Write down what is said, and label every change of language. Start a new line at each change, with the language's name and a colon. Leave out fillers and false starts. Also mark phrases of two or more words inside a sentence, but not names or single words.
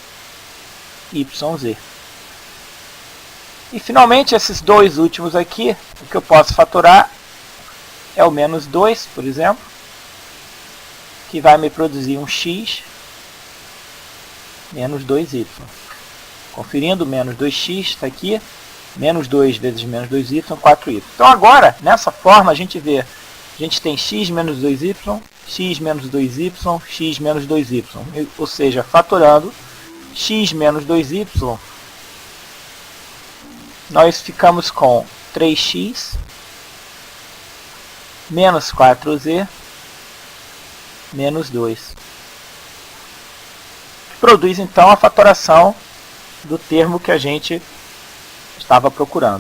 Portuguese: E, finalmente, esses dois últimos aqui, o que eu posso fatorar é o menos 2, por exemplo, que vai me produzir um x menos 2y. Conferindo, menos 2x está aqui. Menos 2 vezes menos 2y, 4y. Então agora, nessa forma, a gente vê, a gente tem x menos 2y, x menos 2y, x menos 2y. Ou seja, fatorando x menos 2y, nós ficamos com 3x menos 4z menos 2. Que produz então a fatoração do termo que a gente estava procurando.